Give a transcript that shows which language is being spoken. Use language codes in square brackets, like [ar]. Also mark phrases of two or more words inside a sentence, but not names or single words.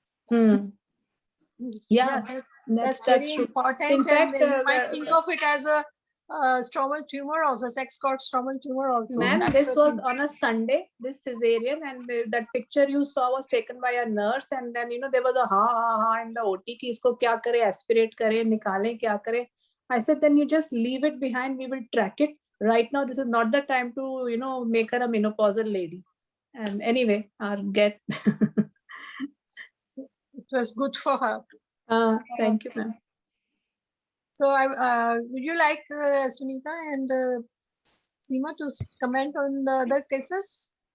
[en] Yeah, that's very true. important. In fact, you might think of it as a stromal tumor also, sex cord stromal tumor also. Ma'am, That's this the was thing. on a Sunday, this cesarean, and that picture you saw was taken by a nurse, and then there was a ha in the OT [hi] कि इसको क्या करे, [en] aspirate [hi] करे, निकाले क्या करे. [en] I said, then you just leave it behind, we will track it. Right now, this is not the time to make her a menopausal lady. And anyway, I'll get. It was good for her. Thank you, ma'am. So would you like Sunita and Seema to comment on the other cases?